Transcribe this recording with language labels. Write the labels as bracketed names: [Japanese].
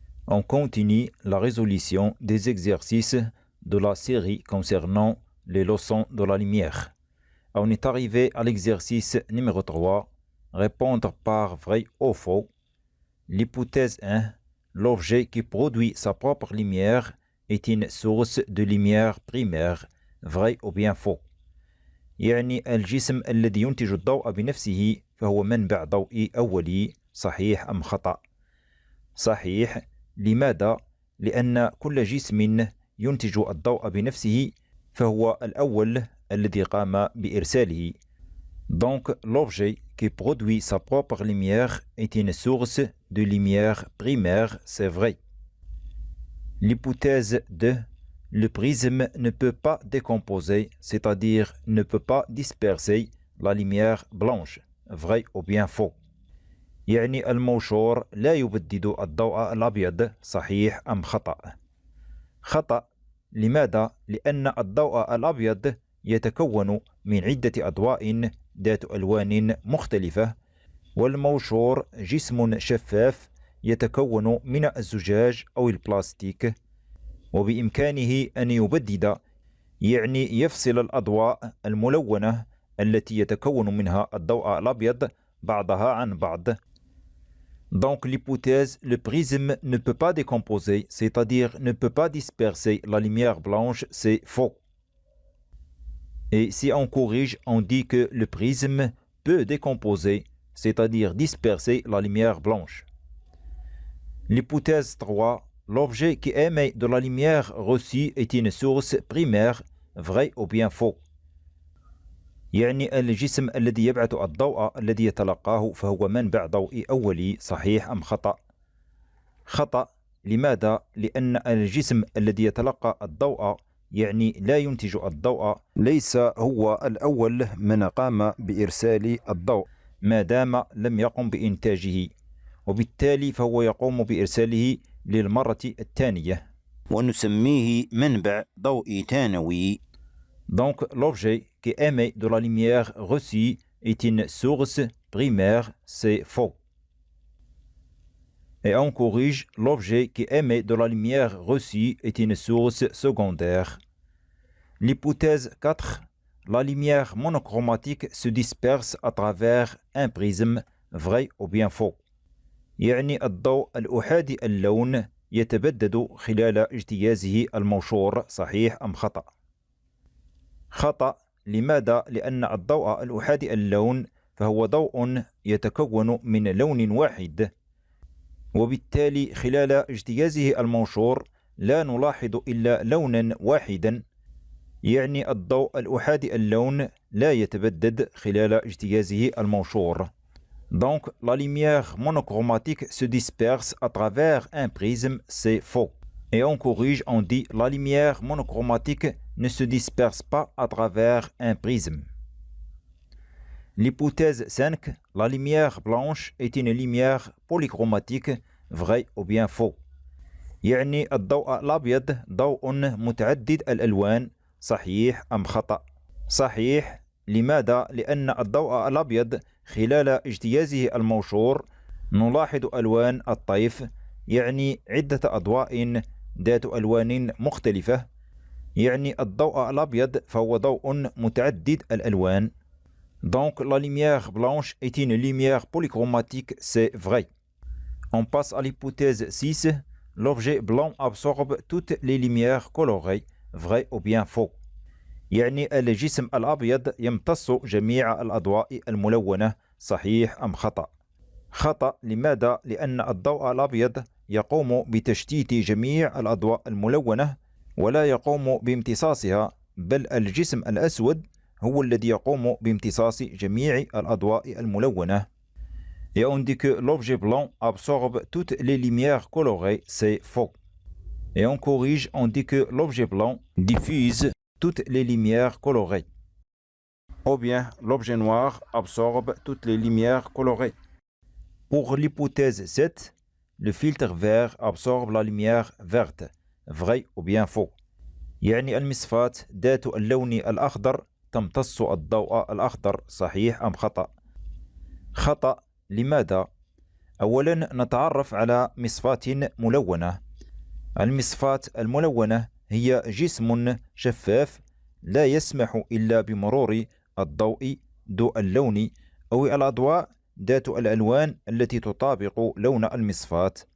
[French] On continue la résolution des exercices de la série concernant les leçons de la lumière. On est arrivé à l'exercice numéro 3, répondre par vrai ou faux. L'hypothèse 1, l'objet qui produit sa propre lumière est une source de lumière primaire, vrai ou bien faux. [Arabic] يعني الجسم الذي ينتج الضوء بنفسه فهو منبع ضوئي أولي، صحيح أم خطأ؟ صحيح. لماذا؟ لأن كل جسم ينتج الضوء بنفسه فهو الأول الذي قام بإرساله. [French] Donc, l'objet qui produit sa propre lumière est une source de lumière primaire, c'est vrai. L'hypothèse 2, le prisme ne peut pas décomposer, c'est-à-dire ne peut pas disperser la lumière blanche, vrai ou bien faux. [Arabic] يعني الموشور لا يبدد الضوء الأبيض، صحيح أم خطأ؟ خطأ. لماذا؟ لأن الضوء الأبيض يتكون من عدة أضواء ذات ألوان مختلفة، والموشور جسم شفاف يتكون من الزجاج أو البلاستيك، وبإمكانه أن يبدد، يعني يفصل الأضواء الملونة التي يتكون منها الضوء الأبيض بعضها عن بعض. [French] Donc l'hypothèse, le prisme ne peut pas décomposer, c'est-à-dire ne peut pas disperser la lumière blanche, c'est faux. Et si on corrige, on dit que le prisme peut décomposer, c'est-à-dire disperser la lumière blanche. L'hypothèse 3, l'objet qui émet de la lumière reçue est une source primaire, vrai ou bien faux. [Arabic] يعني الجسم الذي يبعث الضوء الذي يتلقاه فهو منبع ضوئي أولي، صحيح أم خطأ؟ خطأ. لماذا؟ لأن الجسم الذي يتلقى الضوء يعني لا ينتج الضوء، ليس هو الأول من قام بإرسال الضوء ما دام لم يقم بإنتاجه، وبالتالي فهو يقوم بإرساله للمرة الثانية ونسميه منبع ضوئي ثانوي. [French] Donc l'objet qui émet de la lumière reçue est une source primaire, c'est faux. Et on corrige, l'objet qui émet de la lumière reçue est une source secondaire. L'hypothèse 4, la lumière monochromatique se disperse à travers un prisme, vrai ou bien faux. [Arabic] يعني الضوء الأحادي اللون يتبدد خلال اجتيازه الموشور، صحيح أم خطأ؟ خطأ. لماذا؟ لأن الضوء الأحادي اللون فهو ضوء يتكون من لون واحد، وبالتالي خلال اجتيازه المنشور لا نلاحظ إلا لونا واحدا، يعني الضوء الأحادي اللون لا يتبدد خلال اجتيازه المنشور. [French] Donc la lumière monochromatique se disperse à travers un prisme, c'est faux. Et on corrige, on dit la lumière monochromatique ne se disperse pas à travers un prisme. L'hypothèse 5, la lumière blanche est une lumière polychromatique, vrai ou bien faux. [Arabic] يعني الضوء الأبيض ضوء متعدد الألوان، صحيح أم خطأ؟ صحيح. لماذا؟ لأن الضوء الأبيض خلال اجتيازه الموشور نلاحظ ألوان الطيف، يعني عدة أضواء ذات ألوان مختلفة، يعني الضوء الأبيض فهو ضوء متعدد الألوان. [French] Donc la lumière blanche est une lumière polychromatique, c'est vrai. On passe à l'hypothèse 6, l'objet blanc absorbe toutes les lumières colorées, vrai ou bien faux. [Arabic] يعني الجسم الأبيض يمتص جميع الأضواء الملونة، صحيح أم خطأ؟ خطأ. لماذا؟ لأن الضوء الأبيض يقوم بتشتيت جميع الأضواء الملونة ولا يقوم بامتصاصها، بل الجسم الأسود هو الذي يقوم بامتصاص جميع الأضواء الملونة. [French] Et on dit que l'objet blanc absorbe toutes les lumières colorées, c'est faux. Et on corrige, on dit que l'objet blanc diffuse toutes les lumières colorées. Ou bien l'objet noir absorbe toutes les lumières colorées. Pour l'hypothèse 7, le filtre vert absorbe la lumière verte, vrai ou bien faux. [Arabic] يعني المصفاة ذات اللون الأخضر تمتص الضوء الأخضر، صحيح أم خطأ؟ خطأ. لماذا؟ أولا نتعرف على مصفاة ملونة. المصفاة الملونة هي جسم شفاف لا يسمح إلا بمرور الضوء ذو اللون أو الأضواء ذات الألوان التي تطابق لون المصفاة.